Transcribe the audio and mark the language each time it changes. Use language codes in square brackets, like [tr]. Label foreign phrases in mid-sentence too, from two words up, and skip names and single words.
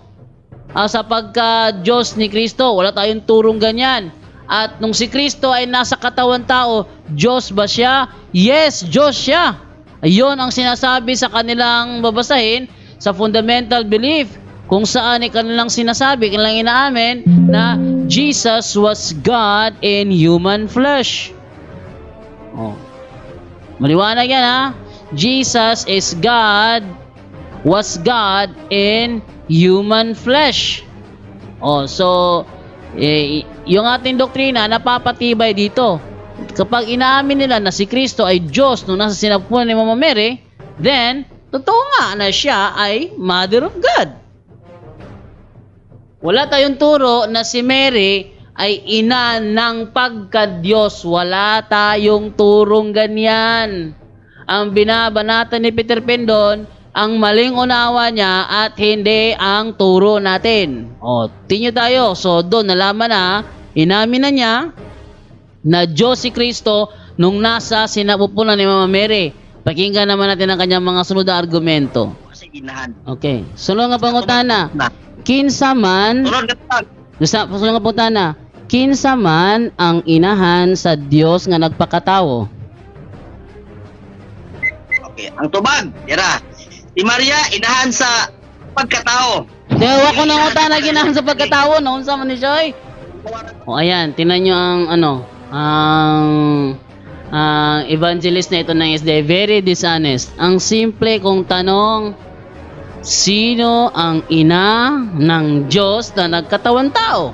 [tl] Sa pagka-Diyos ni Kristo. Wala tayong turong ganyan. At nung si Kristo ay nasa katawan tao, Diyos ba siya? Yes, Diyos siya. Ayun ang sinasabi sa kanilang babasahin sa [en] fundamental belief [tl] kung saan ay kanilang sinasabi, kanilang inaamin na [en] Jesus was God in human flesh. [tl] Oh. Maliwanag yan ha. [en] Jesus is God, was God in human flesh. [tl] Oh, so yung ating doktrina napapatibay dito. Kapag inaamin nila na si Kristo ay Diyos nung nasa sinapupunan ni Mama Mary, then totoo nga na siya ay [en] Mother of God. [tl] Wala tayong turo na si Mary ay ina ng pagka-Diyos. Wala tayong turong ganyan. Ang binabanatan ni Peter Pendon, ang maling unawa niya at hindi ang turo natin. O, tingnan tayo. So, doon nalaman na, inamin na niya na Diyos si Kristo nung nasa sinapupunan ni Mama Mary. Pakinggan naman natin ang kanyang mga sunod na argumento. [ceb] Kasi inahan. Okay. Sunod nga pangutana. Kinsa man, sunod nga pangutana. Kinsa man ang inahan sa Dios nga nagpakatawo? Okay, ang tubag, tira. Si Maria, inahan sa pagkatao. Dewa ko nang utana ginahan sa pagkatawo, naunsa man ni siya. [tl] O ayan, tingnan nyo ang ang evangelist na ito ng SD, [en] very dishonest. [tl] Ang simple kong tanong, sino ang ina ng Diyos na nagkatawan tao?